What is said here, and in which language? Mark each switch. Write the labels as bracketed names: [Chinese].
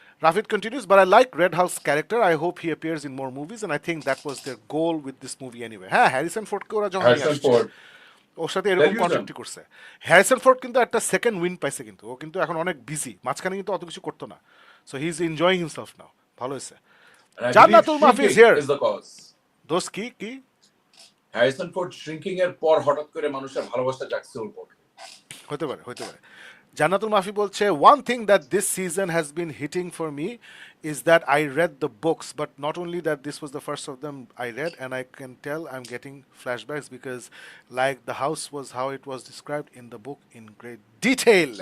[English] Rafid continues, but I like Red Hulk's character. I hope he appears in more movies, and I think that was their goal with this movie anyway. [Bangla] হ্যাঁ, Harrison ফোর্ডকে ওরা যখন নিয়ে আসছে, ওর সাথে এরকম কন্ট্রাক্টই করছে। Harrison Ford কিন্তু একটা সেকেন্ড উইন পাইছে, কিন্তু ও কিন্তু এখন অনেক বিজি, মাঝখানে কিন্তু অত কিছু করতো না। [English] so he is enjoying himself now, [Bangla] ভালো হয়েছে। [English] Jannatul Mafi is here. [Bangla] দোস্ত কি হ্যারিসন ফোর্ড শ্রিঙ্কিং এর পর হঠাৎ করে মানুষের ভালোবাসা জাগছে ওর পর। হতে পারে। [English] Jannatul Mafi bolche, one thing that this season has been hitting for me is that I read the books, but not only that, this was the first of them I read, and I can tell I'm getting flashbacks because like the house was how it was described in the book in great detail.